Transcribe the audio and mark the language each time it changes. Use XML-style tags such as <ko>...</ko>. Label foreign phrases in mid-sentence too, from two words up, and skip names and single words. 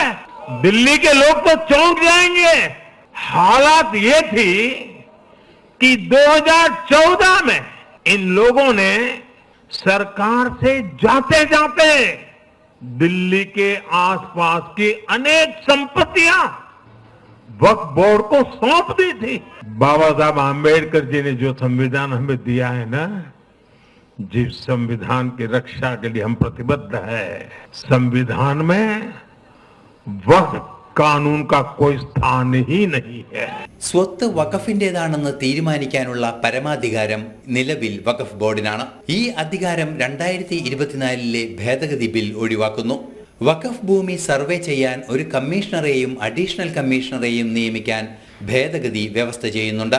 <hi>दिल्ली के लोग तो चौंक जाएंगे. हालात ये थी कि 2014 में इन लोगों ने सरकार से जाते जाते दिल्ली के आसपास की अनेक संपत्तियां वक्फ बोर्ड को सौंप दी थी. बाबा साहब आंबेडकर जी ने जो संविधान हमें दिया है ना, जिस संविधान की रक्षा के लिए हम प्रतिबद्ध है, संविधान में वक्फ कानून का कोई स्थान ही नहीं है.</hi> <ml>സ്വത്ത് വഖഫിന്റേതാണെന്ന് തീരുമാനിക്കാനുള്ള പരമാധികാരം നിലവിൽ വഖഫ് ബോർഡിനാണ്. ഈ അധികാരം 2024 ഭേദഗതി ബിൽ ഒഴിവാക്കുന്നു. വഖഫ് ഭൂമി സർവേ ചെയ്യാൻ ഒരു കമ്മീഷണറെയും അഡീഷണൽ കമ്മീഷണറെയും നിയമിക്കാൻ ഭേദഗതി വ്യവസ്ഥ ചെയ്യുന്നുണ്ട്.</ml>